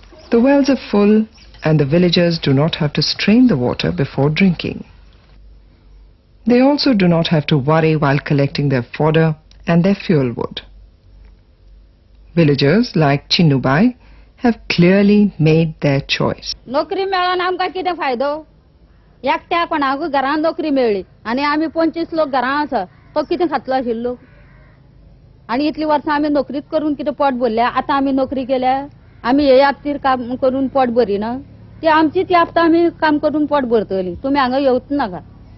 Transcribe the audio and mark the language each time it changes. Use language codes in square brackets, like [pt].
[en] The wells are full, and the villagers do not have to strain the water before drinking. They also do not have to worry while collecting their fodder and their fuel wood. Villagers like Chinnubai have clearly made their choice. [gom] नोकरी मेळोन आमकां कितें फायदो? एकट्या कोणाक घरांत नोकरी मेळ्ळी आनी आमी 25 लोक घरांत आसा, तो कितें खातलो आशिल्लो? आनी इतली वर्सां आमी नोकरीच करून कितें पोट भरल्या? आतां आमी नोकरी केल्या, आमी हे याप्तीर काम करून पोट भरिना. ती आमचीच याप्त आमी काम करून पोट भरतली. तुमी हांगा येवच नाका.